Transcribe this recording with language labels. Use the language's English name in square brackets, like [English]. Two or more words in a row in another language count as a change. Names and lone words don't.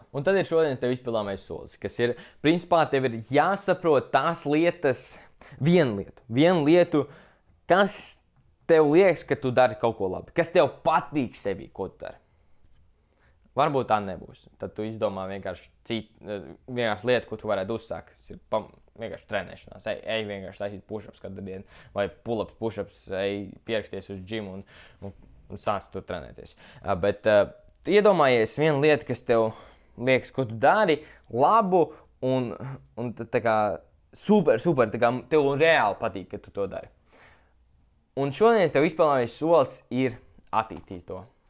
[Latvian] Un tad ir šodienas tev izpildāmais solis, kas ir, principā, tev ir jāsaprot tās lietas, vienu lietu, kas tev liekas, ka tu dari kaut ko labi, kas tev patīk sevī, ko tu dari. Varbūt tā nebūs. Tad tu izdomā vienkārši lietu, ko tu varētu uzsākt, kas ir vienkārši trenēšanās. Ej vienkārši taisīt push-ups katru dienu, vai [English] pull-ups, push-ups, [Latvian] ej pieraksties uz džimu un sāc tur trenēties. Bet tu iedomājies vienu lietu, kas tev liekas, ko tu dari, labu un tā kā super, tā kā tev reāli patīk, ka tu to dari. Un šodien tev izpildāmais solis ir attīstīt to.